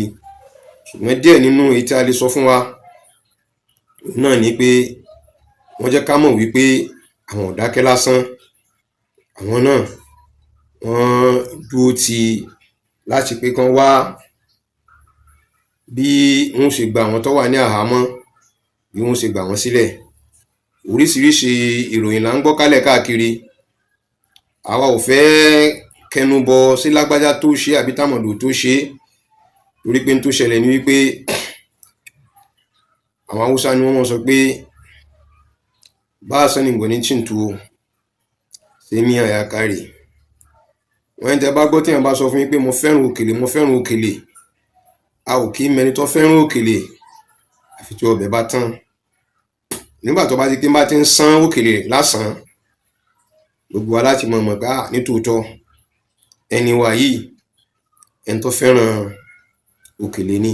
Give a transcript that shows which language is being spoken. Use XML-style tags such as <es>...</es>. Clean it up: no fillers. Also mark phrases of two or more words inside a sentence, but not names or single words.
<yo>Ṣùgbọ́n díẹ̀ nínú èyí tí a lè sọ fún wa náà ni pé wọ́n jẹ́ ká mọ̀ wípé àwọn ò dákẹ́ lásán, àwọn náà wọ́n dúró ti láti pé kán wá bí wọ́n ṣe gba àwọn tó wà ní àhámọ́, bí wọ́n ṣe gbà wọ́n sílẹ̀. Oríṣiríṣi ìròyìn là ń gbọ́ kálẹ̀ káàkiri, àwa ò fẹ́ kẹnubọ sí lágbájá tó ṣe àbí tàmọ̀dò tó ṣe, torí pé n tó ṣẹlẹ̀ ni wípé àwọn Haúsá ni wọ́n mọ̀ sọ pé</yo> <ha>ba sanin gwanin cin tuwo sai miya ya kare.</ha> <yo>Wọ́n tẹ́ bá gbọ́ tí èèyàn bá sọ fún yín pé mo fẹ́ràn òkèlè, mo fẹ́ràn òkèlè, a ò kí mẹni tó fẹ́ràn òkèlè àfi tí ọbẹ̀ bá tán. Nígbà tó bá ti pé bá ti ń sán òkèlè lásán, gbogbo wa láti mọ̀ pé nítòótọ́ ẹni wa yìí ẹni tó fẹ́ràn òkèlè ni.</yo>